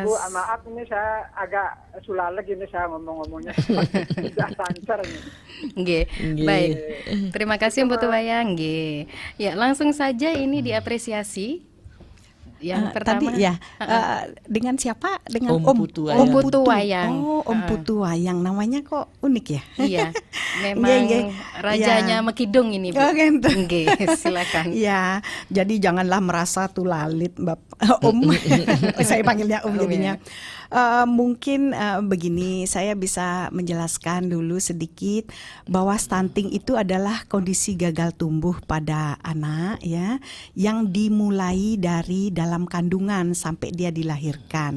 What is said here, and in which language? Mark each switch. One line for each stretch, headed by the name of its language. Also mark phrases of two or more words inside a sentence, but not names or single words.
Indonesian: Ibu, maaf ini saya agak sulalek ini saya ngomongnya tidak lancar ini. Nggih. Baik. Terima kasih Mpu Tuwayang. Nggih. Ya, langsung saja ini diapresiasi. Yang pertama tadi ya dengan siapa? Dengan Om Putu Wayang. Om Putu Wayang. Oh, Om Putu Wayang, namanya kok unik ya? Iya, memang rajanya Mekidung ini, Bu. Oh, gitu. Nggih, silakan. Ya, jadi janganlah merasa tulalit, Om. Saya panggilnya Om jadinya. Mungkin begini, saya bisa menjelaskan dulu sedikit bahwa stunting itu adalah kondisi gagal tumbuh pada anak ya, yang dimulai dari dalam kandungan sampai dia dilahirkan.